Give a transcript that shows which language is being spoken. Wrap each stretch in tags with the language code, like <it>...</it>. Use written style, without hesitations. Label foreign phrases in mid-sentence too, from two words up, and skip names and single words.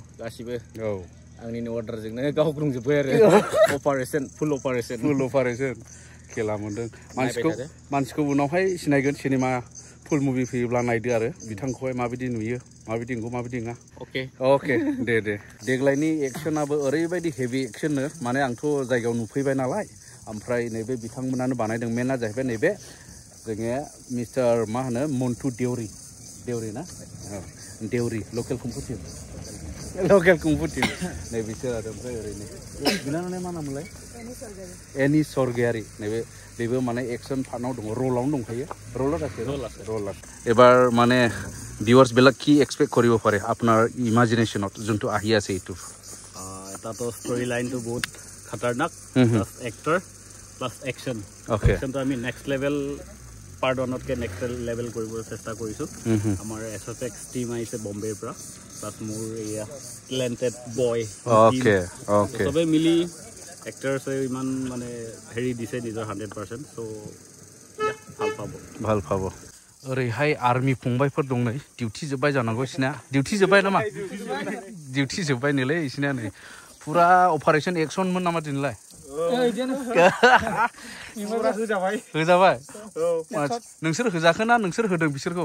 <brx>गासिबो आंनिनो अर्डारजोंनो गावग्रुंजोब्बाय आरो</brx> <en>full operation</en> <brx>खेला मोनदों मानसिखौ उनावहाय सिनायगोन</brx> <en>cinema full movie</en> <brx>फैयोब्ला नायदो आरो बिथांखौहाय माबायदि नुयो माबायदि नंगौ माबायदि नङा अके दे देग्लायनि एक्सनाबो ओरैबायदि हेभि एक्सननो माने आंथ' जायगायाव नुफैबाय नालाय ओमफ्राय नैबे बिथांमोनानो बानायदों मेना जाहैबाय नैबे जोङो मिस्टार मा होनो मन्टु देउरि ना देउरि</brx> <en>local kung fu team</en> <brx>नै बिसोर आरो ओमफ्राय ओरैनो बिनानावलाय मा नाममोनलाय एनि स्वर्गियारि नैबे बेबो माने एक्सन पार्टनाव दङ रलावनो दंखायो रलार</brx> <as>এবাৰ মানে ভিউয়ার্স বিলাক কি এক্সপেক্ট কৰিব পাৰে আপোনাৰ ইমাজিনেশনত যোনটো আহি আছে এইটো এটাতো</as> <en>story line</en> <as>বহুত খতৰনাক</as> <en>plus actor plus action action</en> <as>আমি</as> <en>next level</en> <as>পাৰ্ট 1তকে</as> <en>next level</en> <as>কৰিব চেষ্টা কৰিছো আমাৰ</as> <en>SFX team</en> <as>আহিছে বম্বেৰ পৰা প্লাস মোৰ এয়া</as> <en>talented boy</en> <as>ওকে সবে মিলি এক্টৰছে ইমান মানে হেৰি দিছে নিজৰ 100%, চ' ভাল পাব।</as> <brx>ओरैहाय आर्मी फंबायफोर दं नै डिउटि जोब्बाय जानांगौ इसिना डिउटि जोब्बाय नामा डिउटि जोब्बाय नैलै इसिना नै पुरा अपारेशन एक्सनमोन नामा दिनैलाय होजाबाय नोंसोर होजाखोना नोंसोर होदों बिसोरखौ</brx>